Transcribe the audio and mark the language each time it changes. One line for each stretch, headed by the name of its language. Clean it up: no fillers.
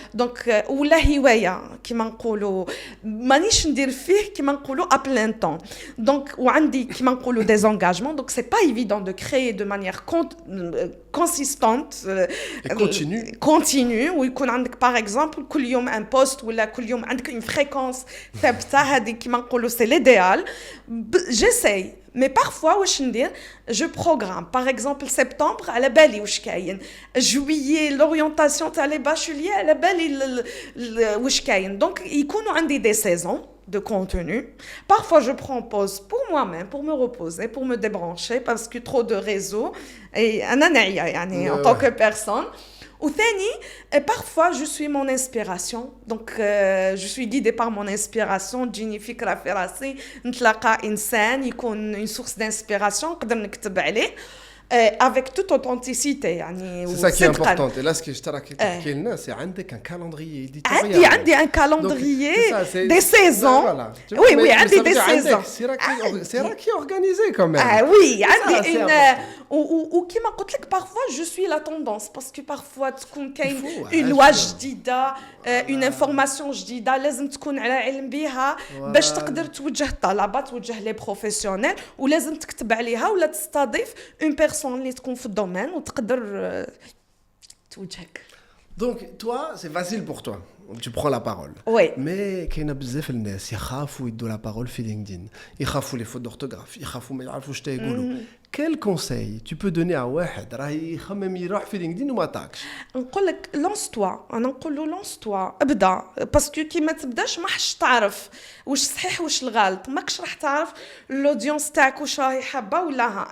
Arabic: Donc ولا هوايه كيما نقولوا مانيش ندير فيه كيما نقولوا
French: à plein temps. Donc
Arabic: وعندي كيما نقولوا
French: des engagements, donc c'est pas évident de créer de manière consistante et
Arabic: continue ويكون عندك
French: par exemple
Arabic: كل يوم
French: un post
Arabic: ولا كل يوم عندك
French: une fréquence
Arabic: ثابته. هذه كيما نقولوا c'est
French: l'idéal. J'essaye. Mais parfois, je programme. Par exemple, septembre, à la bali
Arabic: واش كاين.
French: Juillet, l'orientation تاع les bacheliers, à la bali
Arabic: واش كاين.
French: Donc,
Arabic: يكونوا عندي
French: des saisons de contenu. Parfois, je prends pause pour moi-même, pour me reposer, pour me débrancher, parce que trop de réseaux. Et en tant que personne. Et parfois, je suis mon inspiration. Donc, je suis guidée par mon inspiration.
Arabic: تجيني فكرة في راسي نتلاقى إنسان يكون
French: une source d'inspiration
Arabic: نقدر نكتب عليه
French: avec toute authenticité
Arabic: يعني
French: c'est ça qui est important. Et là ce que je t'ai expliqué là c'est
Arabic: عندك
French: un calendrier éditorial.
Arabic: عندي
French: un calendrier des saisons. Voilà. Oui,
Arabic: عندي
French: des saisons. C'est là qui est organisé quand même.
Arabic: Oui, عندي une ou كيما قلت لك parfois
French: je suis la tendance parce que parfois
Arabic: تكون كاين
French: une loi
Arabic: جديدة
French: une information
Arabic: جديدة لازم تكون على علم بها باش تقدر توجه الطلبة توجه
French: les professionnels
Arabic: ولازم تكتب عليها ولا تستضيف
French: une personne
Arabic: اللي تكون في الدومين وتقدر توجهك.
French: Donc toi c'est facile pour toi. Tu prends la parole. Oui.
Arabic: Mais كاين بزاف الناس يخافوا يدوا
French: la parole
Arabic: في لينكدين. يخافوا
French: les fautes d'orthographe,
Arabic: يخافوا ما يعرفوش تا يقولوا.
French: Quel conseil tu peux donner à
Arabic: واحد راه يخمم يروح في لينكدين وما تاكش؟ نقول لك
French: lance-toi.
Arabic: انا نقول له lance-toi ابدا باسكو كي ما تبداش ما حش تعرف واش صحيح واش الغلط ماكش راح تعرف الاودينس تاعك واش راهي حابه ولا ها.